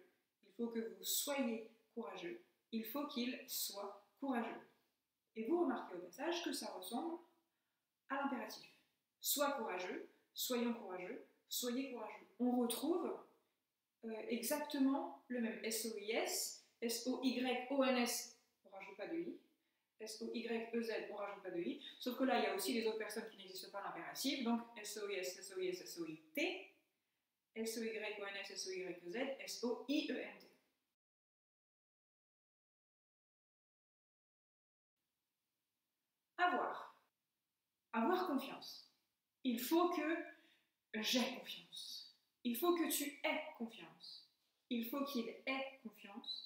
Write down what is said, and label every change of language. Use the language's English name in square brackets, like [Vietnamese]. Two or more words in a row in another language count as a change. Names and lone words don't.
[French] Il faut que vous soyez courageux. Il faut qu'il soit courageux. Et vous remarquez au passage que ça ressemble à l'impératif. Sois courageux, soyons courageux, soyez courageux. On retrouve exactement le même S-O-I-S, S-O-Y-O-N-S, on ne rajoute pas de I, S-O-Y-E-Z, on ne rajoute pas de I, sauf que là, il y a aussi les autres personnes qui n'existent pas l'impératif, donc S-O-I-S, S-O-I-S, S-O-I-T, S-O-Y-O-N-S, S-O-Y-E-Z, S-O-I-E-N-T. Avoir. Avoir confiance. Il faut que j'ai confiance. Il faut que tu aies confiance. Il faut qu'il ait confiance.